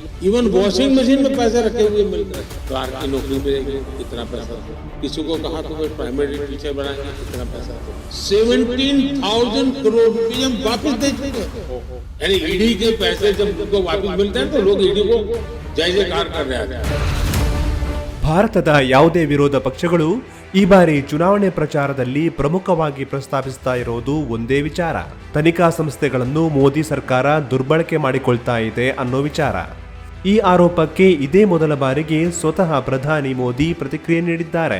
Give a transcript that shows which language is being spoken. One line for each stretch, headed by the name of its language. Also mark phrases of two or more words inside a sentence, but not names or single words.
English: even washing machine
Hindi: में पैसे रखे हुए मिल रहे हैं। क्लार्क की नौकरी मिलेगी इतना पैसा, किसी को कहा तो कोई
English: primary teacher
Hindi: बनाएंगे इतना पैसा, 17,000 करोड़ रुपये हम वापिस दे चुके हैं। यानी ईडी के पैसे जब उनको वापिस मिलते हैं तो लोग ईडी को जय जयकार कर रहे हैं।
Kannada: ಭಾರತದ ಯಾವುದೇ ವಿರೋಧ ಪಕ್ಷಗಳು ಈ ಬಾರಿ ಚುನಾವಣೆ ಪ್ರಚಾರದಲ್ಲಿ ಪ್ರಮುಖವಾಗಿ ಪ್ರಸ್ತಾಪಿಸ್ತಾ ಇರೋದು ಒಂದೇ ವಿಚಾರ: ತನಿಖಾ ಸಂಸ್ಥೆಗಳನ್ನು ಮೋದಿ ಸರ್ಕಾರ ದುರ್ಬಳಕೆ ಮಾಡಿಕೊಳ್ತಾ ಇದೆ ಅನ್ನೋ ವಿಚಾರ. ಈ ಆರೋಪಕ್ಕೆ ಇದೇ ಮೊದಲ ಬಾರಿಗೆ ಸ್ವತಃ ಪ್ರಧಾನಿ ಮೋದಿ ಪ್ರತಿಕ್ರಿಯೆ ನೀಡಿದ್ದಾರೆ.